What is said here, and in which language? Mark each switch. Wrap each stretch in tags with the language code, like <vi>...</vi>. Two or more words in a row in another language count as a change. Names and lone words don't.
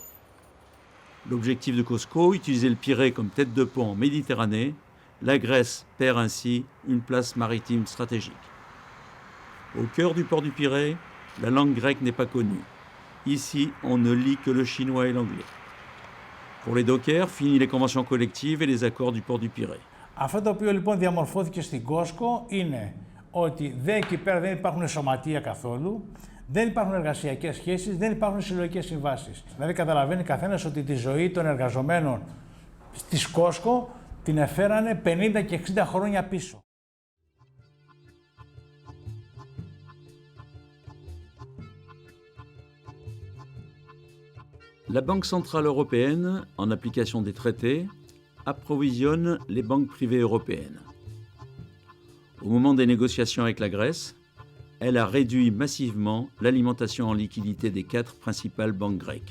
<fr>L'objectif de Cosco, utiliser le Pirée comme tête de pont en Méditerranée, la Grèce perd ainsi une place maritime stratégique. Au cœur du port du Pirée, la langue grecque n'est pas connue. Ici, on ne lit que le chinois et l'anglais. Pour les dockers, fini les conventions collectives et les accords du port du Pirée.</fr> <el>Αυτό το οποίο λοιπόν διαμορφώθηκε στην Κόσκο είναι ότι εκεί πέρα δεν υπάρχουν σωματεία καθόλου, δεν υπάρχουν εργασιακές σχέσεις, δεν υπάρχουν συλλογικές συμβάσεις. Δηλαδή καταλαβαίνει καθένας ότι τη ζωή των εργαζομένων στη Κόσκο την εφέρανε 50 και 60 χρόνια πίσω.</el> <fr>La Banque centrale européenne, en application des traités, approvisionne les banques privées européennes. Au moment des négociations avec la Grèce, elle a réduit massivement l'alimentation en liquidité des 4 principales banques grecques.</fr>